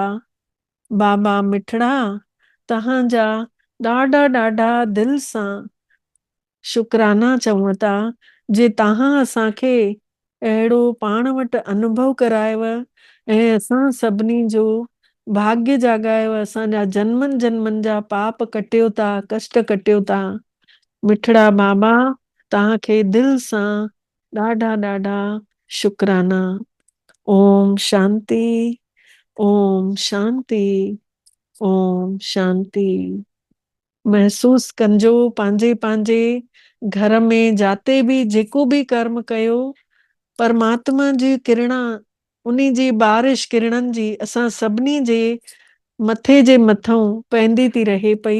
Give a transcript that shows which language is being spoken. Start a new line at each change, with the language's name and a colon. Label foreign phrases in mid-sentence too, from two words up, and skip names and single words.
Sindhi: बाबा मिठड़ा तव्हांजा ॾाढा ॾाढा दिल सां शुकराना चऊं था, जे तव्हां असांखे अहिड़ो पाण वटि अनुभव करायव ऐं असां सभिनी जो भाग्य जाॻायव, असांजा जन्मनि जन्मनि जा पाप कटियो था, कष्ट कटियो था। मिठड़ा बाबा तव्हांखे दिल सां ॾाढा ॾाढा शुकराना।
Sanskrit: ओम शांति, ओम शांति, ओम शांति।
Sindhi: महसूस कंजो पंहिंजे पंहिंजे घर में जाते बि जेको बि कर्म कयो, परमात्मा जी किरणा, उन्ही जी बारिश किरणनि जी असां सभिनी जे मथे जे मथां पवंदी थी रहे पई।